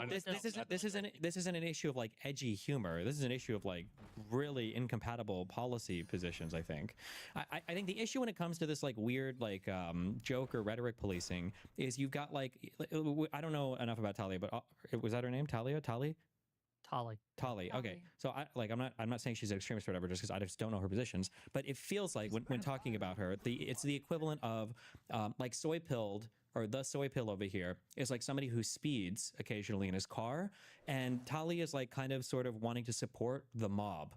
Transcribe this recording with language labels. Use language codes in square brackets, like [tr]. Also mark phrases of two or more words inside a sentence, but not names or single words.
[en] this isn't an issue of like edgy humor. This is an issue of like really incompatible policy positions. I think. I think the issue when it comes to this like weird like joke or rhetoric policing is you've got like I don't know enough about Talia, but was that her name? Talia? Tali? Tali. Tali. Okay. Tali. So I'm not saying she's an extremist or whatever, just because I just don't know her positions. But it feels like when talking about her, it's the equivalent of like soy pilled, or the soy pill over here is like somebody who speeds occasionally in his car, and Tali is like kind of sort of wanting to support the mob.